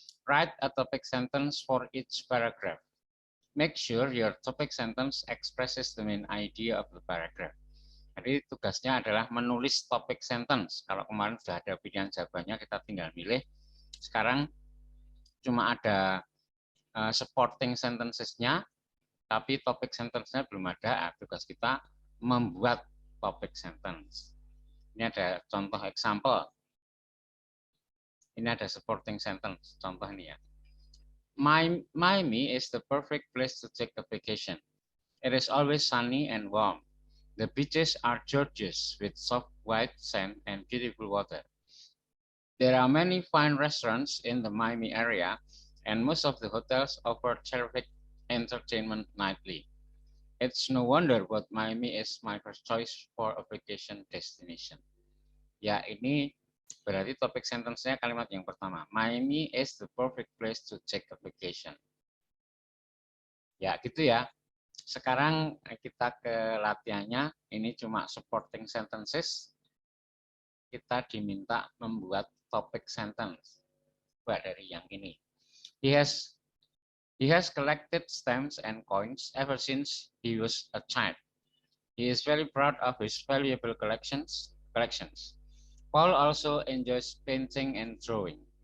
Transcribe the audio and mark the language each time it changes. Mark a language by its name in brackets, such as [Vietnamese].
[English] Write a topic sentence for each paragraph. Make sure your topic sentence expresses the main idea of the paragraph. [Indonesian] Jadi tugasnya adalah menulis topic sentence. Kalau kemarin sudah ada pilihan jawabannya, kita tinggal milih. Sekarang cuma ada supporting sentences-nya, tapi topic sentence-nya belum ada. Tugas kita membuat topic sentence. Ini ada contoh example. Ini ada supporting sentence. Contoh ini ya. [English] Miami is the perfect place to take a vacation. It is always sunny and warm. The beaches are gorgeous with soft white sand and beautiful water. There are many fine restaurants in the Miami area, and most of the hotels offer terrific entertainment nightly. It's no wonder that Miami is my first choice for a vacation destination. [Indonesian] Ya, ini berarti topik sentence-nya kalimat yang pertama. [English] Miami is the perfect place to take a vacation. [Indonesian] Ya, gitu ya. Sekarang kita ke latihannya. Ini cuma supporting sentences. Kita diminta membuat topic sentence. Buat dari yang ini. [English] He has collected stamps and coins ever since he was a child. He is very proud of his valuable collections. Paul also enjoys painting and drawing.